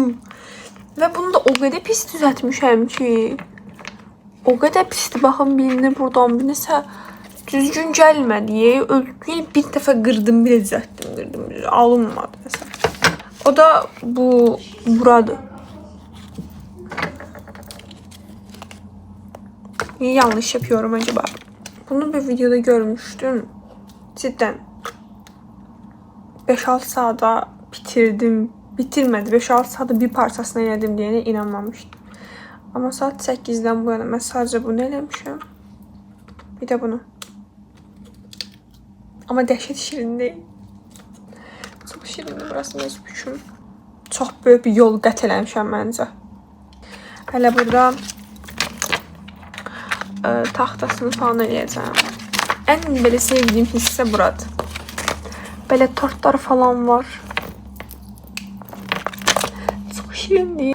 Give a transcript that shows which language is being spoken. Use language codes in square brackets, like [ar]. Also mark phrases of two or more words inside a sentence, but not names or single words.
[az] Və bunu da o qədər pis düzəltmişəm ki. O qədər pisdir. Baxın birini buradan bir nəsə düzgün gəlmədi. Yəni bir dəfə qırdım, bir düzəltdim, qırdım. Alınmadı məsələn. O da buradır. [tr] Niye yanlış yapıyorum acaba? Bunu bir videoda görmüştüm. Cidden 5-6 saata bitirdim. Bitirmedi. 5-6 saata bir parçasını yedim diye inanmamıştım. Ama saat 8'den bu yana ben sadece bunu eləmişim. [az] Bir de bunu. Ama dəhşət şirin değil. Çok şirindir burası mənim üçün. Çox böyük bir yol qət eləmişəm məncə. Hələ burada taxtasını falan eləyəcəm. Ən belə sevdiyim hissə buradır. Belə tortlar falan var. Çox şirindir.